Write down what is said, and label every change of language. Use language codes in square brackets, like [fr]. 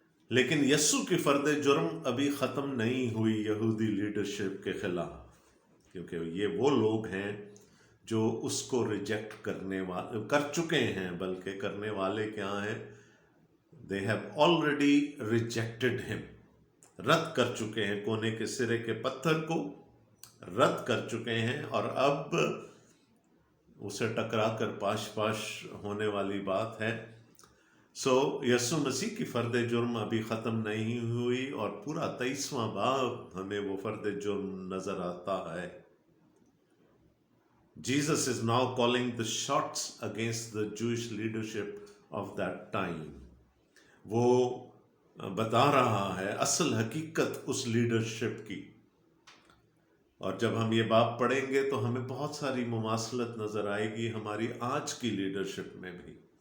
[hi] लेकिन यस्सु की फर्द जुर्म अभी खत्म नहीं हुई यहूदी लीडरशिप के खिलाफ, क्योंकि ये वो लोग हैं जो उसको रिजेक्ट करने वाले कर चुके हैं, बल्कि करने वाले क्या हैं, [en] they have already rejected him, [hi] रद्द कर चुके हैं, कोने के सिरे के पत्थर को रद्द कर चुके हैं, और अब उसे टकरा कर पाश पाश होने वाली बात है। सो यस्सु मसीह की फर्द जुर्म अभी ख़त्म नहीं हुई, और पूरा 23वां बाब हमें वो फर्द जुर्म नज़र आता है। [en] Jesus is now calling the shots against the Jewish leadership of that time. [hi] वो बता रहा है असल हकीकत उस लीडरशिप की। और जब हम ये बात पढ़ेंगे तो हमें बहुत सारी मुमासलत नजर आएगी हमारी आज की लीडरशिप में भी।